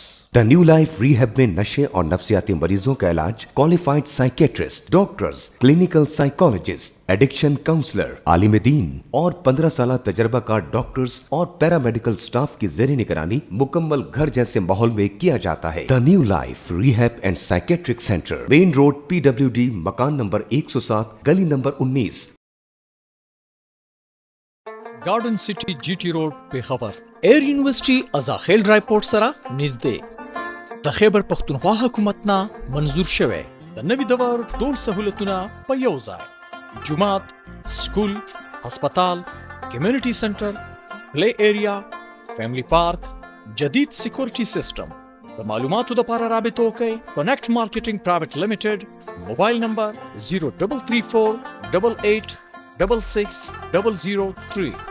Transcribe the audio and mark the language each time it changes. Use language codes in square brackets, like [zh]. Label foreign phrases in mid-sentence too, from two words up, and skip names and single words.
[ur] د د نیو لائف ریہیب میں نشے اور نفسیاتی مریضوں کا علاج [en] qualified psychiatrist, doctors, clinical psychologist, addiction counsellor, [ur] عالم دین اور 15 سال تجربہ کا ڈاکٹرز اور [en] paramedical staff [ur] کی زیرِ نگرانی مکمل گھر جیسے ماحول میں کیا جاتا ہے. द न्यू लाइफ रिहैब एंड साइकेट्रिक सेंटर, [en] Main Road, [ur] PWD, مکان نمبر 107، گلی نمبر 19. [ps] गार्डन सिटी GT रोड पेशावर एयर यूनिवर्सिटी अजाखेल ड्राईपोर्ट सरा नزدې د خیبر پختونخوا حکومت نه منظور شوی د نوي دور ټول سہولتونه په یو ځای، جومات، سکول، هسپتال، کمیونټي سنټر، پلی ایریا، فیملی پارک، جدید سکیورټي سیستم. د معلوماتو لپاره رابطه وکړئ کنیکټ مارکیټینګ پرایویټ لیمیټډ، موبایل نمبر 0334 88 66 003.